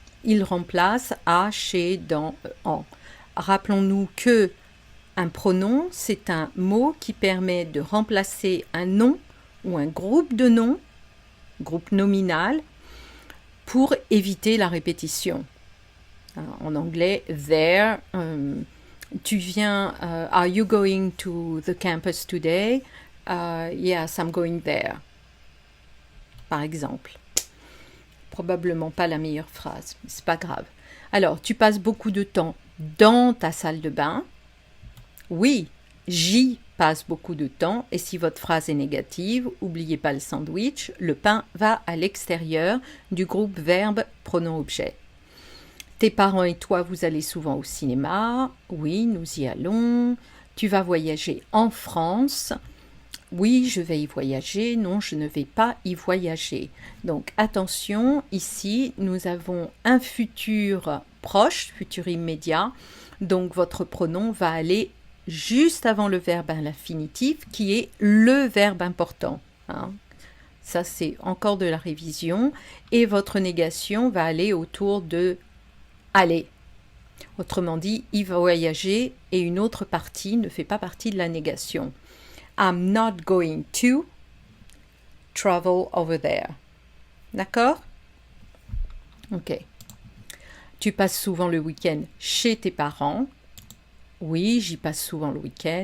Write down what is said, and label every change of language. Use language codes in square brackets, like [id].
[fr] Il remplace a, chez, dans, en. Rappelons-nous que un pronom, c'est un mot qui permet de remplacer un nom ou un groupe de noms, groupe nominal, pour éviter la répétition. En anglais, [en] there, [fr] tu viens, [en] are you going to the campus today? Yes, I'm going there. [fr] Par exemple. Probablement pas la meilleure phrase, mais c'est pas grave. Alors, tu passes beaucoup de temps dans ta salle de bain? Oui, j'y passe beaucoup de temps, et si votre phrase est négative, n'oubliez pas le sandwich, le pain va à l'extérieur du groupe verbe pronom objet. Tes parents et toi, vous allez souvent au cinéma? Oui, nous y allons. Tu vas voyager en France? Oui, je vais y voyager. Non, je ne vais pas y voyager. Donc attention, ici, nous avons un futur proche, futur immédiat. Donc votre pronom va aller juste avant le verbe à l'infinitif, qui est le verbe important. Ça, c'est encore de la révision. Et votre négation va aller autour de aller. Autrement dit, il va voyager et une autre partie ne fait pas partie de la négation. [en] I'm not going to travel over there. [fr] D'accord? Ok. Tu passes souvent le week-end chez tes parents? Oui, j'y passe souvent le week-end.